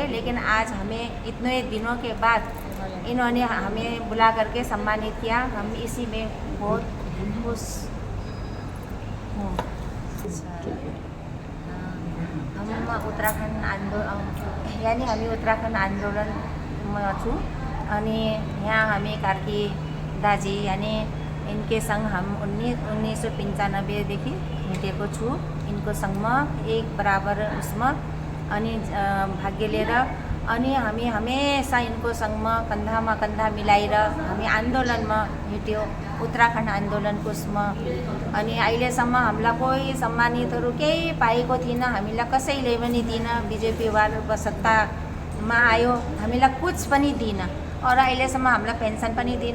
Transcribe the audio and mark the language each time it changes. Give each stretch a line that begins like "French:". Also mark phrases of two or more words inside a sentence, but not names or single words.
Hindi: लेकिन आज हमें इतने दिनों के बाद इन्होंने हमें बुला करके सम्मानित किया, हम इसी में बहुत खुश हूँ। हम उत्तराखंड आंदोलन यानी हमें उत्तराखंड आंदोलन में
Nepali: छू अनि यहाँ
Hindi: हमें कार्की दाजी यानी इनके संग हम
Nepali: 1995देखि हिँडेको छु। इनको संगमा एक बराबर उसमा अनि भाग्य लिएर अनि हामी हमेशा इनको संगमा
Hindi: कंधा में कंधा
Nepali: मिलाएर हामी आंदोलनमा हिँड्यो, उत्तराखंड आंदोलनको उसमा। अनि अहिलेसम्म हामीलाई कोही सम्मानितहरू केही पाएको थिएन, हामीलाई कसैले पनि दिएन। बीजेपी वाला सत्तामा आयो, हामीलाई कुछ पनि दिएन और अहिलेसम्म हामीलाई पेन्सन पनि दिएन।